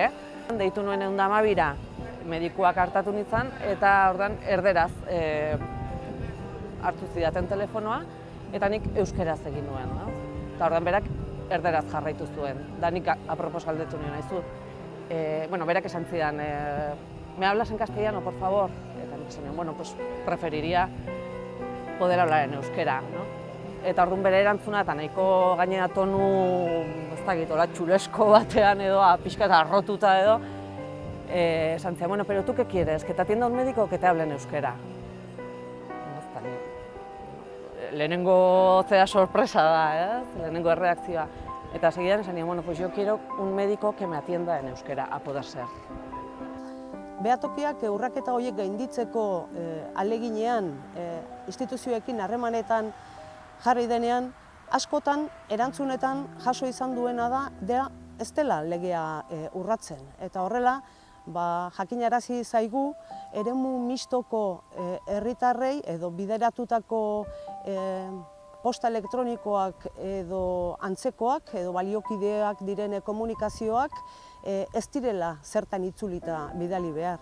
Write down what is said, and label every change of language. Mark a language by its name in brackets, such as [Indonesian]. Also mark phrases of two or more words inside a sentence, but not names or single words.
[Basque] Deitu nuen 112ra, medikuak hartatu nintzen, eta ordan erderaz hartu zidaten telefonoa, eta nik euskeraz egin nuen. Eta ordan berak erderaz jarraitu zuen, da nik apropos galdetu nien nahizu. Berak esan zidan, [Spanish] ¿me hablas en castellano, por favor? [Basque] Eta nik esan nien, bueno, [Spanish] pues preferiría poder hablar en euskera, no? [Basque] Eta orduan bere erantzuna eta nahiko gainera tonu, ez dakit, txulesko batean edo, pixka eta arrotuta edo, esan zidan, bueno, [Spanish] pero ¿tú qué quieres? ¿Que te atienda un médico que te hable en euskera? [Basque] Lehenengo zera sorpresa da, lehenengo erreakzioa. Eta segidan esan nien, bueno, [Spanish] pues yo quiero un médico que me atienda en euskera, a poder ser. [Basque] Behatokiak urraketa horiek gainditzeko aleginean, instituzioekin harremanetan jarri denean, askotan erantzunetan jaso izan duena da ez dela legea urratzen. Eta horrela, jakinarazi zaigu eremu mistoko herritarrei edo bideratutako posta elektronikoak edo antzekoak edo baliokideak diren komunikazioak ez direla zertan itzulita bidali behar.